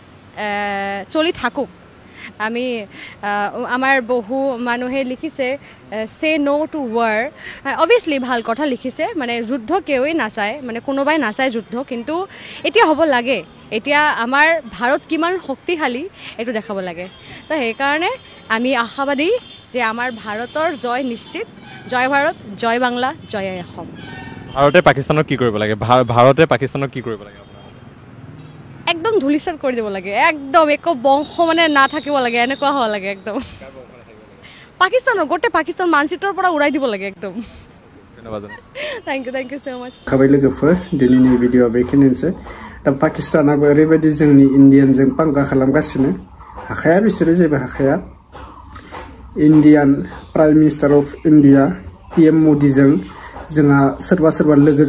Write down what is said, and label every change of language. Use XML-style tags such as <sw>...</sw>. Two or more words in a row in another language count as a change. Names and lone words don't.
<as>চলি থাকক আমি আমাৰ বহু মানুহে লিখিছে সে</as> <en>no to war obviously</en> <as>ভাল কথা লিখিছে মানে যুদ্ধ কেউই নাচায় মানে কোনোবাই নাচায় যুদ্ধ কিন্তু এতিয়া হ'ব লাগে এতিয়া আমাৰ ভাৰত কিমান শক্তিশালী এইটো দেখাব লাগে তো সেইকাৰণে আমি আশাবাদী যে আমাৰ ভাৰতৰ জয় নিশ্চিত জয় ভাৰত জয় বাংলা জয় অসম ভাৰতে পাকিস্তানক কি কৰিব লাগে ভাৰতে পাকিস্তানক কি কৰিব লাগে একদম ধুলিসাত কৰি দিব লাগে একদম একো বংশ মানে নাথাকিব লাগে এনেকুৱা হ'ব লাগে একদম পাকিস্তানৰ গোটেই পাকিস্তান মানচিত্ৰৰ পৰা উৰাই দিব লাগে একদম</as> <en>thank you so much</en> <brx>খাবাय लोगोफोर दिनैनि भिडिअआ बेखिनियानोसै दा पाकिस्तानाबो ओरैबायदि जोंनि इन्डियानजों पांगा खालामगासिनो हाखाया बिसोरो जेबो हाखाया</brx> <en>Indian Prime Minister of India</en> <brx>PM मोदीजों जोंहा सोरबा लोगो</brx>